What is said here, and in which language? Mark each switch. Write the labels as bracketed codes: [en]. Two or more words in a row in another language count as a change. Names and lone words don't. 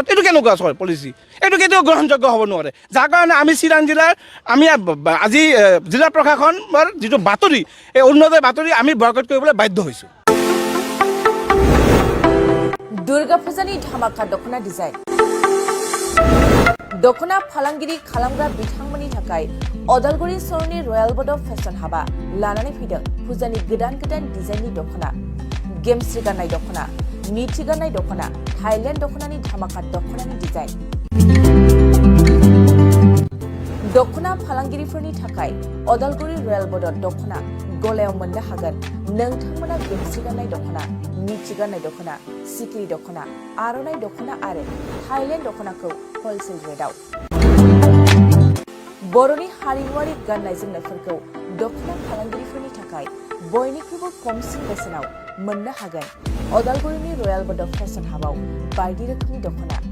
[as] এইটো কেনেকুৱা পলিচি? এইটো কেতিয়াও গ্ৰহণযোগ্য হ'ব নোৱাৰে। যাৰ কাৰণে আমি চিৰাং জিলাৰ আজি জিলা প্ৰশাসনৰ যিটো বাতৰি, এই অৰুণোদয় বাতৰি আমি বয়কট কৰিবলৈ বাধ্য হৈছোঁ। [brx] दुर्गा पूजानि धामाका दखना डिजाइन दखना फालांगिरि खालामग्रा बिथांमोननि थाखाय अदालगुरि सहरनि रयेल बड' फेशन हाबा लानानै फैदों फुजानि गोदान डिजाइननि दखना गेमस्रि गाननाय दखना मिथि गाननाय दखना थाइलेण्ड दखनानि धामाका दखनानि डिजाइन दखना फालांगिरिफोरनि थाखाय अदालगुरि रयेल बड' दखना गलायाव मोननो हागोन नोंथांमोना गेमस्रि गाननाय दखना मिथि गाननाय दखना सिखिरि दखना आर'नाइ दखना आरो थाइलेण्ड दखनाखौ हलसेल रेटआव बर'नि हारिमुआरि गाननाय जोमनायफोरखौ दखना फालांगिरिफोरनि थाखाय बयनिख्रुइबो खमसिन बेसेनाव मोननो हागोन अदालगुरिनि रयेल बड' फेशन हाबाव बायदि रोखोमनि दखना